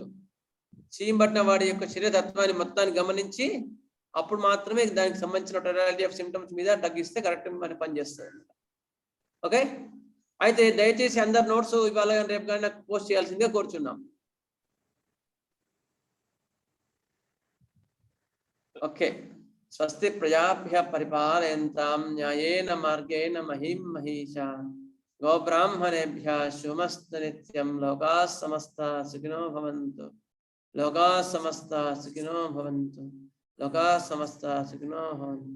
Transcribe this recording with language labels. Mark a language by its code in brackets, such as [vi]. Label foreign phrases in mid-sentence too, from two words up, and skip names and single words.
[te] చీమ్ పట్టిన వాడి యొక్క శరీరతత్వాన్ని మొత్తాన్ని గమనించి అప్పుడు మాత్రమే దానికి సంబంధించిన [en] totality of symptoms [te] మీద డ్రగ్ ఇస్తే కరెక్ట్ అని పనిచేస్తుంది. ఓకే, అయితే దయచేసి అందరు నోట్స్ ఇవాళ రేపు కానీ నాకు పోస్ట్ చేయాల్సిందిగా కోరుచున్నాం. ఓకే, [sa] స్వస్తి ప్రజాభ్య పరిపాలయంతాం న్యాయేన మార్గేణ మహిం మహిషా गोब्राह्मणेभ्यः शुभमस्तु नित्यं। लोकाः समस्ताः सुखिनो भवन्तु। लोकाः समस्ताः सुखिनो भवन्तु। लोकाः समस्ताः सुखिनो भवन्तु।